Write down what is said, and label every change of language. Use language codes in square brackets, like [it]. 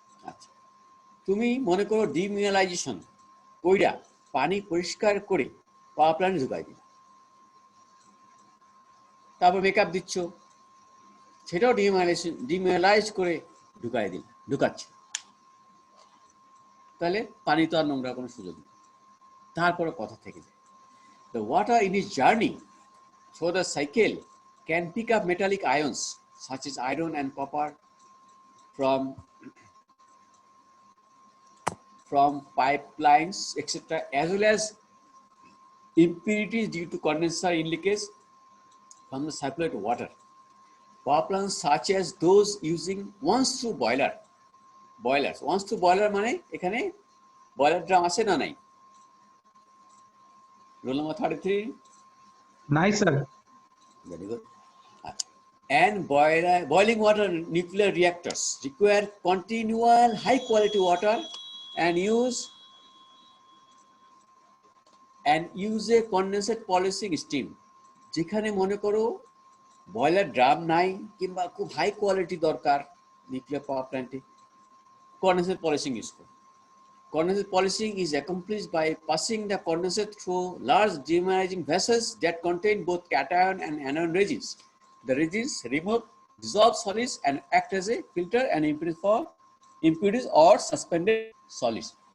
[bn] আচ্ছা, তুমি মনে করো ডিমিনারাইজেশন কইরা পানি পরিষ্কার করে পাওয়ার প্ল্যান্টে ঢুকাই দিল, তারপর মেকআপ দিচ্ছ, সেটাও ডিমিনারাইজ করে ঢুকাচ্ছে, তাহলে পানি তো আর নোংরা কোনো সুযোগ নেই। তারপরে কথা থেকে যায়, [en] the water in its journey through the cycle can pick up metallic ions such as iron and copper from pipelines, etc., as well as impurities due to condenser in leakage from the circulated water. Power plants such as those using once-through boilers. [bn] Once-through boiler মানে এখানে boiler drum আছে না নাই? [en] Rule number 33. [bn] নাই sir. [en] Very good. And boiling water nuclear reactors require continual high quality water and use a condensate polishing steam. [bn] যেখানে মনে করো boiler drum নাই কিংবা খুব হাই কোয়ালিটি দরকার নিউক্লিয়ার পাওয়ার প্ল্যান্টে, কন্ডেন্সেট পলিশিং ইউজ করো। [en] Condensate polishing is accomplished by passing the condensate through large demineralizing vessels that contain both cation and anion resins. The resins remove dissolved solids and act as a filter and impurities or suspended solids.